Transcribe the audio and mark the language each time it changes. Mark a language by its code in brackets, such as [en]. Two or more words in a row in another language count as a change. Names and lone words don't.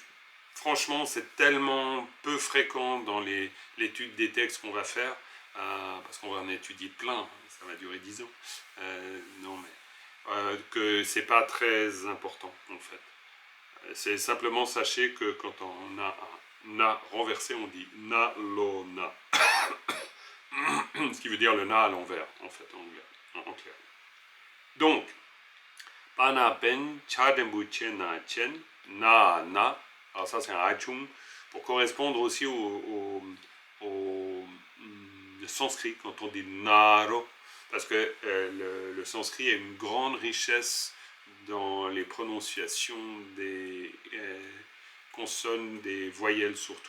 [fr] Franchement, c'est tellement peu fréquent dans l'étude des textes qu'on va faire, parce qu'on va en étudier plein, ça va durer 10 ans. Non, mais que c'est pas très important en fait. C'est simplement sachez que quand on a un na renversé, on dit na lo na. Ce qui veut dire le na à l'envers, en fait, en clair. Donc, pana pen chadembu chen na chen na na. Alors ça c'est un hachung pour correspondre aussi au sanskrit quand on dit naro. Parce que le sanskrit a une grande richesse dans les prononciations des consonnes, des voyelles surtout.